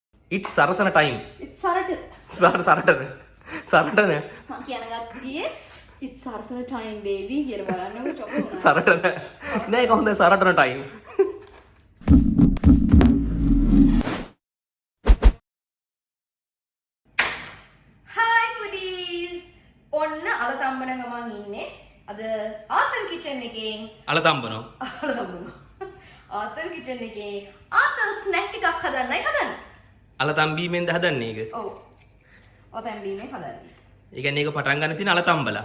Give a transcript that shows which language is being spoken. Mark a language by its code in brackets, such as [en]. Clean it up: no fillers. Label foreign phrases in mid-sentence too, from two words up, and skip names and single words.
[en] It's Sarasana time. It's Saratan. Saratan. [si] මම කියන ගත්තියේ [en] it's Sarasana time baby [si] කියලා බලන්නකො චොක උනා. Saratan. නෑ කොහොමද Saratan time. [en] Hi foodies. [si] ඔන්න අලතම්බන ගමන් ඉන්නේ. අද ආතල් කිචන් එකේ අලතම්බනෝ. ආතල් කිචන් එකේ ආතල් ස්නැක් එකක් හදන්නයි හදන්නේ. අලතම්බීමෙන්ද හදන්නේ ඒක? ඔව්. අලතම්බීමෙන් හදන්නේ. ඒ කියන්නේ ඒක පටන් ගන්න තියෙන අලතම්බලා.